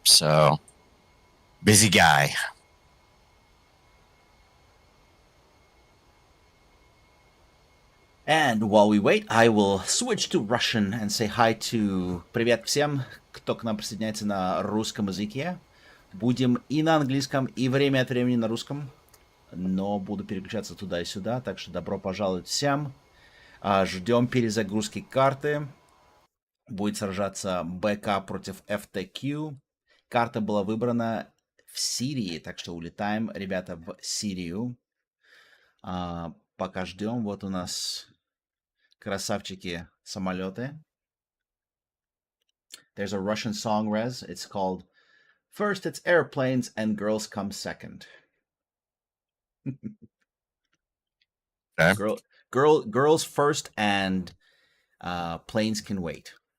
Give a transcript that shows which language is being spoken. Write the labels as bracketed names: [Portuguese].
[English] So busy guy. And while we wait, I will switch to Russian and say hi to [Russian] привет всем, кто к нам присоединяется на русском языке. Будем и на английском, и время от времени на русском, но буду переключаться туда и сюда, так что добро пожаловать всем. Ждем перезагрузки карты. Будет сражаться БК против FTQ. Карта была выбрана в Сирии, так что улетаем, ребята, в Сирию. Пока ждем, вот у нас красавчики самолеты. [English] There's a Russian song, Rez. It's called First It's Airplanes and Girls Come Second. Okay. Girls first and planes can wait.